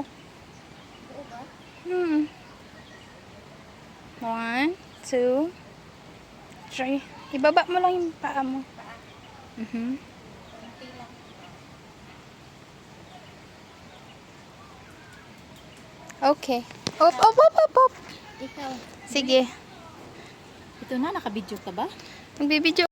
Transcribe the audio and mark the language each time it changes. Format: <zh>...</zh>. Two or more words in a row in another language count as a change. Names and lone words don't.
<tl>Oo ba? 1, 2, 3. Ibaba mo lang yung paa mo. Konti lang. Okay. Op, op, op, op, op. Ikaw. Sige. Ito na, nakabidyo ka ba? Magbibidyo</tl>